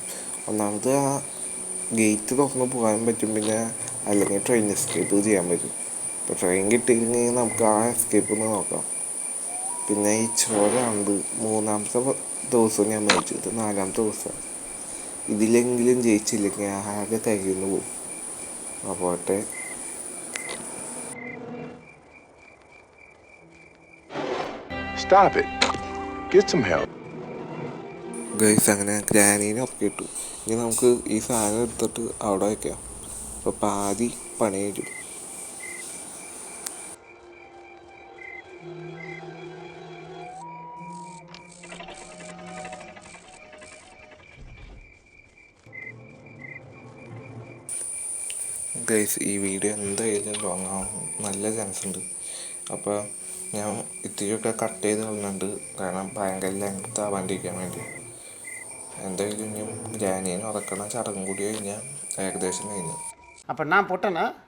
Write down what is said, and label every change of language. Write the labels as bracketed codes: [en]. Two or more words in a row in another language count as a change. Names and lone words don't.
[ml] ഒന്നാമത് ആ ഗേറ്റ് തുറന്ന് പോകാൻ പറ്റും, പിന്നെ അല്ലെങ്കിൽ [en] train escape [ml] ചെയ്യാൻ പറ്റും. ഇപ്പോൾ ട്രെയിൻ കിട്ടിയില്ലെങ്കിൽ നമുക്ക് ആ എസ്കേപ്പ് ഒന്ന് നോക്കാം. പിന്നെ ഈ ചോരാണത് 3-ാമത്തെ ദിവസം ഞാൻ മേടിച്ചത്, 4-ാമത്തെ ദിവസം. ഇതിലെങ്കിലും ജയിച്ചില്ലെങ്കിൽ ആകെ തികയുന്നു പോകും. അപ്പോട്ടെ. [en] Stop it. Get some help. [ml] ഗൈസ് അങ്ങനെ ഗ്രാനീനെ ഉറക്കിയിട്ടു. ഇനി നമുക്ക് ഈ സാധനം എടുത്തിട്ട് അവിടെ വയ്ക്കാം. അപ്പോൾ പാതി പണി കഴിഞ്ഞു. ഗൈസ് ഈ വീഡിയോ എന്തായാലും ലോങ് ആവാൻ നല്ല ചാൻസ് ഉണ്ട്. അപ്പോൾ ഞാൻ ഇത്തിരിയൊക്കെ കട്ട് ചെയ്ത് കളഞ്ഞിട്ടുണ്ട്, കാരണം ഭയങ്കര ലെങ്ത് ആവാണ്ടിരിക്കാൻ വേണ്ടി. എന്തായാലും ഇനിയും ഗ്രാനീനെ ഉറക്കണ ചടങ്ങും കൂടി കഴിഞ്ഞാൽ ഏകദേശം കഴിഞ്ഞു. [ta] அப்போ நான் பொட்டனா?